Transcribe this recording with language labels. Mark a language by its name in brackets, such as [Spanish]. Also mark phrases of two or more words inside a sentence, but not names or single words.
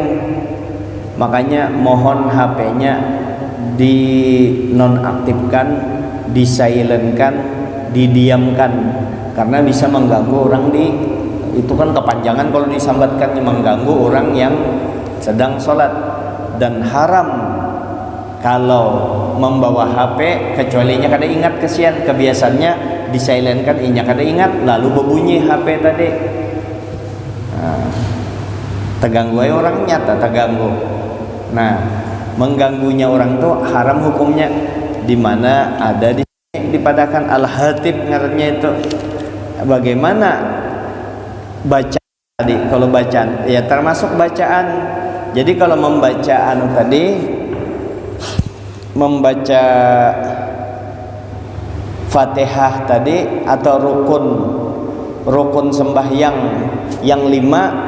[Indonesian] Makanya mohon HP-nya dinonaktifkan, disilentkan, didiamkan, karena bisa mengganggu orang itu kan kepanjangan kalau disambatkan, mengganggu orang yang sedang sholat. [Banjar] Dan haram kalau membawa HP kecualinya kada ingat, kesian kebiasaannya disilentkan, inya kada ingat lalu berbunyi HP tadi. Terganggu aja orang, nyata terganggu. Nah, mengganggunya orang tuh haram hukumnya, dimana ada di sini dipadakan al-hatib ngarannya itu. [Indonesian] Bagaimana baca tadi? Kalau bacaan ya termasuk bacaan. Jadi kalau membaca membaca Fatihah tadi atau rukun sembahyang yang 5.